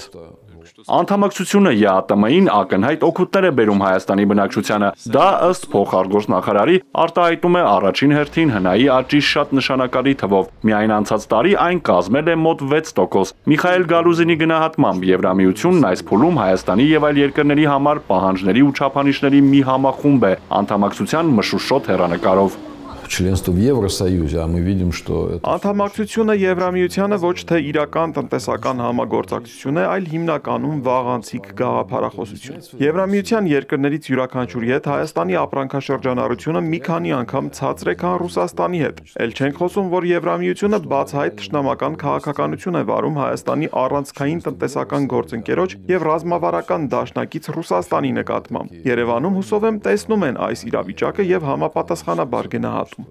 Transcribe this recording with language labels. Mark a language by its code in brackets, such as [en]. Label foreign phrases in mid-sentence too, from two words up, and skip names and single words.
[hy] Անդամակցությունը ԵԱՏՄ-ին ակնհայտ օգուտներ է բերում Հայաստանի բնակչությանը։ Դա ըստ փոխարտգործնախարարի արտահայտում է առաջին հերթին հնայի աճի շատ նշանակալի թվով։ Միայն անցած տարի այն կազմել է մոտ 6%։ Միխայել Գալուզինի գնահատմամբ Եվրամիությունն այս փուլում Հայաստանի եւ այլ երկրների համար պահանջների ու չափանիշների մի համախումբ է անդամակցության մշուշոտ հեռանկարով։ [ru] Членство в Евросоюзе, а мы видим, что это... [hy] Անդամակցությունը Եվրամիությանը ոչ թե իրական տնտեսական համագործակցություն է, այլ հիմնականում վաղանցիկ գաղափարախոսություն։ Եվրամիության երկրներից յուրաքանչյուրի հետ Հայաստանի ապրանքաշրջանառությունը մի քանի անգամ ցածր է, քան Ռուսաստանի հետ։ Էլ չենք խոսում, որ Եվրամիությունը բացահայտ թշնամական քաղաքականություն է վարում Հայաստանի առանցքային տնտեսական գործընկերոջ եւ ռազմավարական դաշնակից Ռուսաստանի նկատմամբ։ Երևանում հուսով եմ տեսնում են այս իրավիճակը եւ համապատասխանաբար գնահատում։